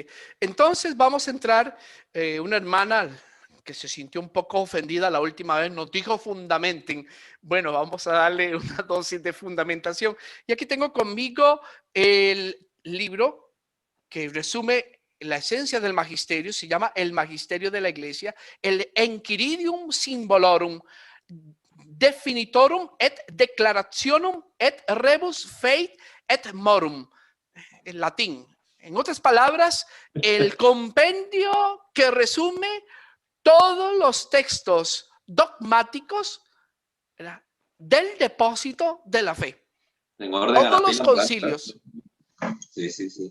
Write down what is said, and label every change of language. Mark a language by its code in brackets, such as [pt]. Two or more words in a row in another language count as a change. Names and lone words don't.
[es] Entonces vamos a entrar, una hermana que se sintió un poco ofendida la última vez, nos dijo fundamenten. Bueno, vamos a darle una dosis de fundamentación. Y aquí tengo conmigo el libro que resume la esencia del magisterio, se llama El Magisterio de la Iglesia, el Enchiridium Symbolorum Definitorum et Declarationum et Rebus Feit et Morum, en latín, En otras palabras, el compendio que resume todos los textos dogmáticos, ¿verdad?, del depósito de la fe. En orden a Todos la los pila blanca. concilios. Sí, sí, sí.